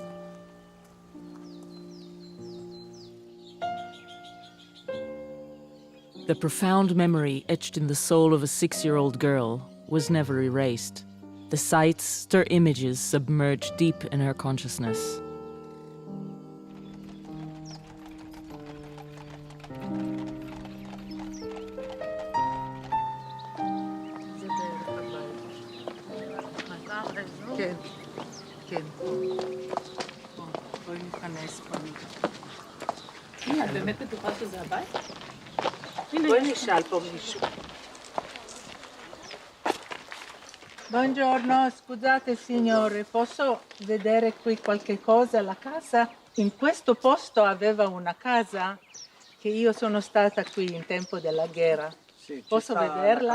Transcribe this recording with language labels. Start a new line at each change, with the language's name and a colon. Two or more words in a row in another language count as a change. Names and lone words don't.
English: The profound memory etched in the soul of a 6-year-old girl was never erased. The sights stir images submerged deep in her consciousness.
Hebrew: כן. בואי ניכנס פה. את באמת בטוחה שזה הבית? Poi nishal po mishu.
Italian: Buongiorno, scusate signore, posso vedere qui qualche cosa? La casa? In questo posto aveva una casa che io sono stata qui in tempo della guerra. Sì, posso vederla?